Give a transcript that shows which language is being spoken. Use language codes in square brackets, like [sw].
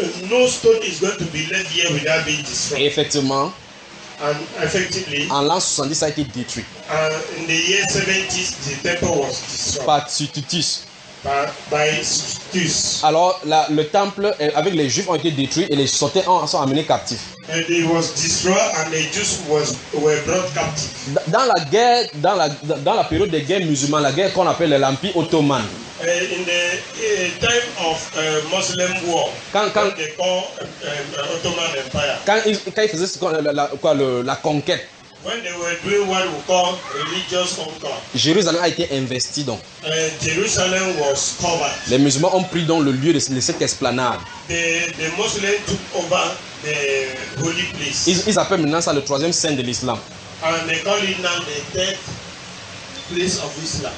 [en] No stone is going to be left here without being destroyed. [fr] Et effectivement, [en] and effectively, [fr] en l'an 70, ça a été détruit. [en] In the year 70, the temple was destroyed. [fr] Par Titus. [en] By Titus. [fr] Alors, le temple avec les Juifs ont été détruits et les sortants sont amenés captifs. [en] And it was destroyed and the Jews were brought captive. [fr] Dans la guerre, dans la période des guerres musulmanes, la guerre qu'on appelle l'Empire ottoman. [en] In the time of Muslim war, [fr] quand [en] they call Ottoman Empire, [fr] quand ils faisaient la conquête, [en] when they were doing what we call religious conquest, [fr] Jérusalem a été investi donc. [en] Jerusalem was covered. [fr] Les musulmans ont pris donc le lieu de cette esplanade. [en] The Muslims took over the holy place. [fr] Ils appellent maintenant ça le troisième sein de l'islam. [en] And they call it now the third place of Islam.